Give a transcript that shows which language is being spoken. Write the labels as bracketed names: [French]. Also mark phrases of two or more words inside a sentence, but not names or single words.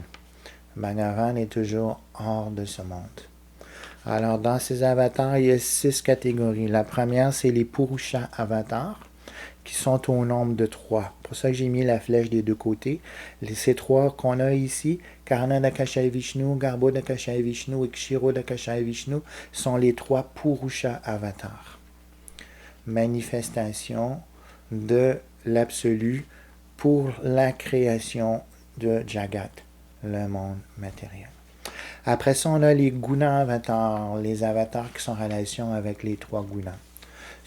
[French] Bhagavan est toujours hors de ce monde. Alors, dans ces avatars, il y a 6 catégories. La première, c'est les Purusha avatars, qui sont au nombre de 3. Pour ça que j'ai mis la flèche des 2 côtés. Ces 3 qu'on a ici, Karana Dakashai Vishnu, Garbo Dakashai Vishnu et Kshiro Dakashai Vishnu, sont les 3 Purusha avatars. Manifestation de l'absolu pour la création de Jagat, le monde matériel. Après ça, on a les Guna avatars, les avatars qui sont en relation avec les 3 gunas.